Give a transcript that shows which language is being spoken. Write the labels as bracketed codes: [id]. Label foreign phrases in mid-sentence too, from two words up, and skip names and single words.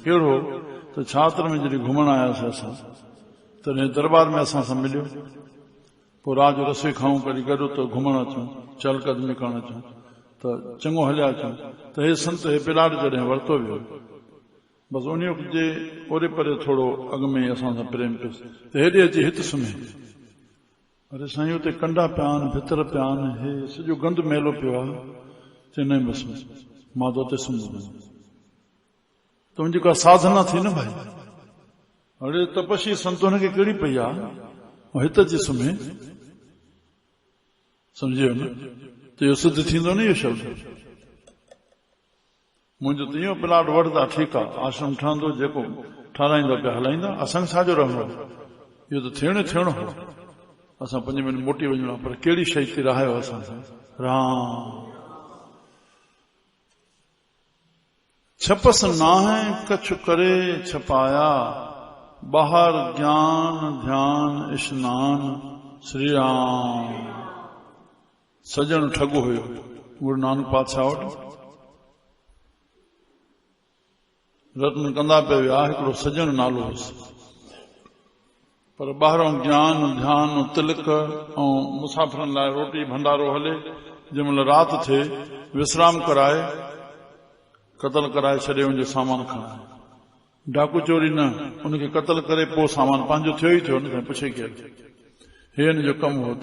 [sd] कहिड़ो त छात्र में जॾहिं घुमण आयासीं असां, तॾहिं दरबार में असां सां मिलियो, पोइ रात जो रसोई खाऊं, कॾहिं गॾु त घुमण अचूं, चहलकदमी करण अचूं, त चङो हलिया अचूं, त हे संत हे प्लाट जॾहिं वरितो वियो, बसि उन जे ओरे परे थोरो अॻ में ई असां सां प्रेम पियुसि, त हेॾे अची हिते सुम्हे। अरे साईं हुते कंडा पिया आहिनि, भितर पिया आहिनि, हे सॼो गंद मेलो पियो आहे, चई न बसि मां त हुते सुम्हंदुमि। त मुंहिंजी का साधना थी न भाई, अड़े तपस्वी संत हुनखे कहिड़ी पई आहे, हिते अची सुम्हे, सम्झियो न, त इहो सिद्ध थींदो न इहो शब्द। मुंहिंजो त इहो प्लाट वठंदा ठीकु आहे, आश्रम ठहंदो, जेको ठाराईंदा पिया हलाईंदा, असांखे छाजो रहंदो, इहो त थियणो हो, असां 5 मिनट मोटी वञणो आहे, पर कहिड़ी शइ ते रहायो असां सां राम। छपस नाहे कछु करे छपाया, बाहर ज्ञान ध्यान स्नान। श्री राम। सजण ठगो हुयो गुरु नानक पातशाह वटि, रत्न कंदा पिया विया, हिकिड़ो सजण नालो हुयुसि, पर ॿाहिरों ज्ञान ध्यान तिलक ऐं मुसाफ़िरनि लाइ रोटी भंडारो हले, जंहिंमहिल राति थिए विश्राम कराए, क़तल कराए छॾे, उनजो सामान खणाए, डाकू चोरी न, उनखे क़तल करे पोइ सामान पंहिंजो थियो ई थियो, न पुछे केरु, हे हिन जो कमु हो।